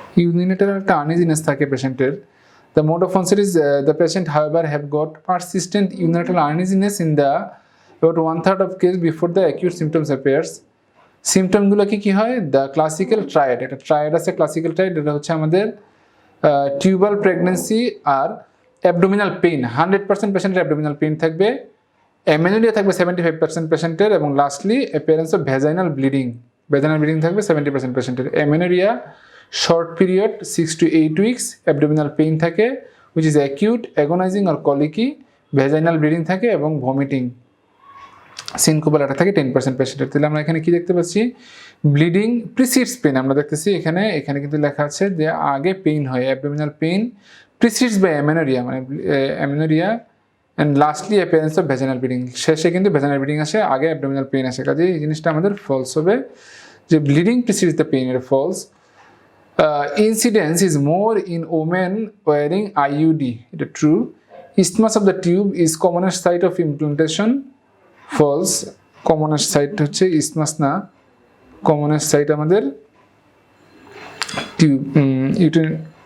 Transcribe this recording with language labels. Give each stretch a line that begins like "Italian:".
English: Unilateral uneasiness
Bangla: থাকে পেশেন্টের.
English: The mode of onset is the patient, however, have got persistent unilateral uneasiness in the about 1/3 of case before the acute symptoms appears.
Bangla: সিমটমগুলো কি হয়?
English: the classical triad,
Bangla: এটা triad আছে, classical triad, এটা হচ্ছে আমাদের tubal pregnancy আর abdominal pain, 100% পেশেন্টের abdominal pain থাকবে, amenorrhoea থাকবে 75% পেশেন্টের, এবং lastly appearance of vaginal bleeding, vaginal bleeding থাকবে 70% পেশেন্টের। Amenorrhoea short period 6 to 8 weeks, abdominal pain থাকে
English: which is acute, agonising or colicky,
Bangla: vaginal bleeding থাকে এবং ভমিটিং। সিনকোপাল এটা থাকে 10% পেশেন্টের। তাহলে আমরা এখানে কি দেখতে পাচ্ছি? ব্লিডিং প্রিসিডস পেইন আমরা দেখতেছি এখানে কিন্তু লেখা আছে যে আগে পেইন হয়, abdominal pain precedes by amenorrhoea, মানে amenorrhoea and lastly appearance of vaginal bleeding, শেষে কিন্তু ভ্যাজাইনাল ব্লিডিং আসে, আগে অ্যাবডোমিনাল পেইন আসে। কাজে এই জিনিসটা আমাদের ফলস হবে, যে ব্লিডিং প্রিসিডস দ্য পেইন, এর false.
English: Incidence is more in women wearing IUD,
Bangla: এটা true.
English: Isthmus of the tube is commonest site of implantation, false. Commonest site
Bangla: হচ্ছে
English: isthmus না, commonest site আমাদের tube, uterine.